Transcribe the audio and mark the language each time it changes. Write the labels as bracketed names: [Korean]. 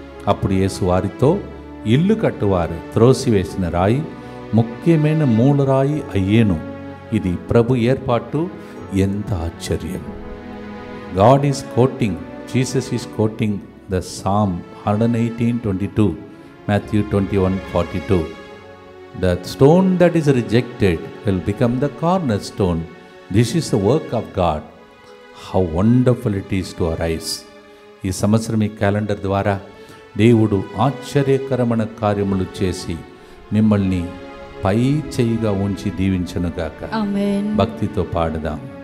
[Telugu] అప్పుడు యేసు వారితో, ఇల్లు కట్టువారు త్రోసివేసిన రాయి ముఖ్యమైన మూలరాయి అయ్యేను. ఇది ప్రభు ఏర్పాటు. ఎంత ఆశ్చర్యం! [English] God is quoting, Jesus is quoting the Psalm 118:22, Matthew 21:42. The stone that is rejected will become the cornerstone. This is the work of God. How wonderful it is to our eyes. [Telugu] ఈ సంవత్సరం ఈ calendar ద్వారా దేవుడు ఆశ్చర్యకరమైన కార్యములు చేసి మిమ్మల్ని పై చేయిగా ఉంచి దీవించునుగాక. ఆమేన్. భక్తితో పాడుదాం.